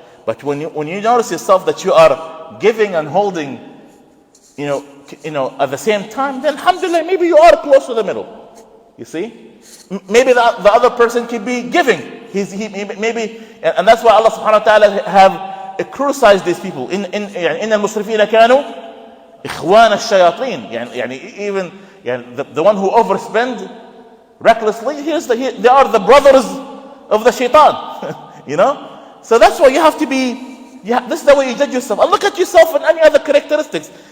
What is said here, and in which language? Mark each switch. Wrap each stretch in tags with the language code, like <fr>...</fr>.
<en>But when you notice yourself that you are giving and holding, at the same time, then alhamdulillah, maybe you are close to the middle. You see? Maybe the other person could be giving. Maybe, and that's why Allah subhanahu wa ta'ala have criticized these people.</en> <ar>إن المسرفين كانوا إخوان الشياطين.</ar> <en>Even the one who overspend recklessly, they are the brothers of the shaitan. So that's why you have to be. This is the way you judge yourself. And look at yourself and any other characteristics.</en>